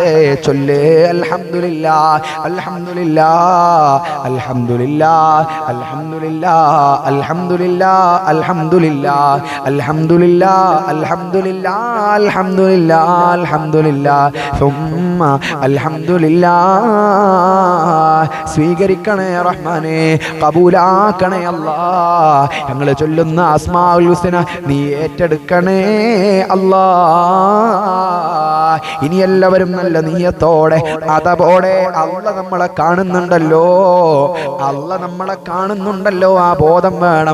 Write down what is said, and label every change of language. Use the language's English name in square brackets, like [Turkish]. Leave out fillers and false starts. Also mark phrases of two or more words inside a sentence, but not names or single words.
[Arabic] الحمد لله الحمد لله الحمد لله الحمد لله الحمد لله الحمد لله الحمد لله الحمد لله الحمد لله الحمد لله ثم الحمد لله. [Malayalam] സ്വീകരിക്കണേ റഹ്മാനെ, കബൂലാക്കണേ അല്ലാഹ്. ഞങ്ങൾ ചൊല്ലുന്ന [Arabic] الأسماء الحسنى [Malayalam] നീ ഏറ്റെടുക്കണേ അല്ലാഹ്. ഇനി എല്ലാവരും നല്ല നിയ്യത്തോടെ അതപോടെ അല്ലാഹ് നമ്മളെ കാണുന്നുണ്ടല്ലോ, അല്ലാഹ് നമ്മളെ കാണുന്നുണ്ടല്ലോ, ആ ബോധം വേണം.